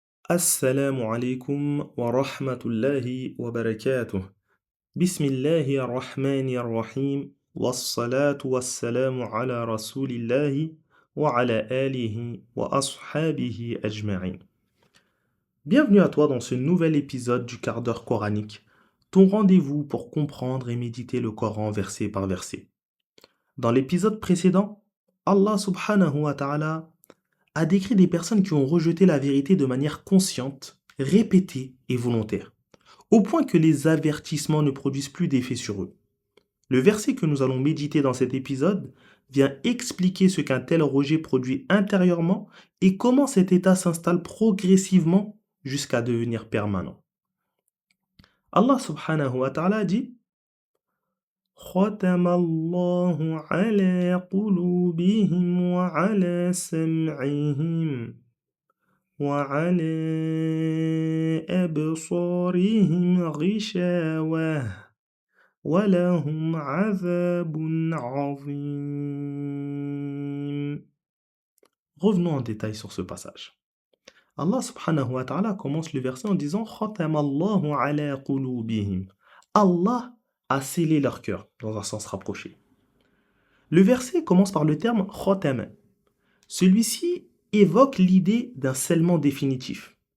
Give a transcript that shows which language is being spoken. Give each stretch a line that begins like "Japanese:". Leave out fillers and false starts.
Arabic: السلام عليكم ورحمة الله وبركاته. بسم الله الرحمن الرحيم والصلاة والسلام على رسول الله وعلى آله وأصحابه أجمعين.
French: Bienvenue à toi dans ce nouvel épisode du quart d'heure coranique, ton rendez-vous pour comprendre et méditer le Coran verset par verset. Dans l'épisode précédent, Allah
Arabic: subhanahu wa ta'ala
French: a décrit des personnes qui ont rejeté la vérité de manière consciente, répétée et volontaire, au point que les avertissements ne produisent plus d'effet sur eux. Le verset que nous allons méditer dans cet épisode vient expliquer ce qu'un tel rejet produit intérieurement et comment cet état s'installe progressivement jusqu'à devenir permanent.
Arabic: Allah subhanahu wa ta'ala
French: dit
Arabic: ختم الله على قلوبهم وعلى سمعهم وعلى أبصارهم غشاوة ولهم عذاب عظيم.
French: Revenons en détail sur ce passage. Allah subhanahu wa ta'ala commence le verset en disant
Arabic: ختم الله على قلوبهم.
French: Allah a scellé leur cœur dans un sens rapproché. Le verset commence par le terme ختم. Celui-ci évoque l'idée d'un scellement définitif.